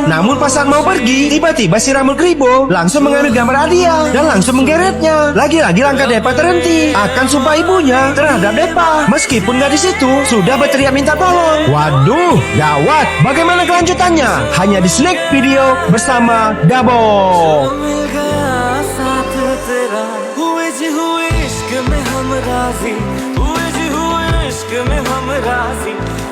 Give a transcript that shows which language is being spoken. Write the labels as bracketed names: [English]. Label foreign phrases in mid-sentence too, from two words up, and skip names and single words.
[Indonesian] Namun pas saat mau pergi, tiba-tiba si rambut kribo langsung mengambil gambar Adia dan langsung menggeretnya. Lagi-lagi langkah Depa terhenti akan sumpah ibunya terhadap Depa, meskipun gadis itu sudah berteriak minta tolong. Waduh, gawat. Bagaimana kelanjutannya? Hanya di Snack Video bersama Dabo. [Hindi] हुए जी हुए इश्क में हम राजी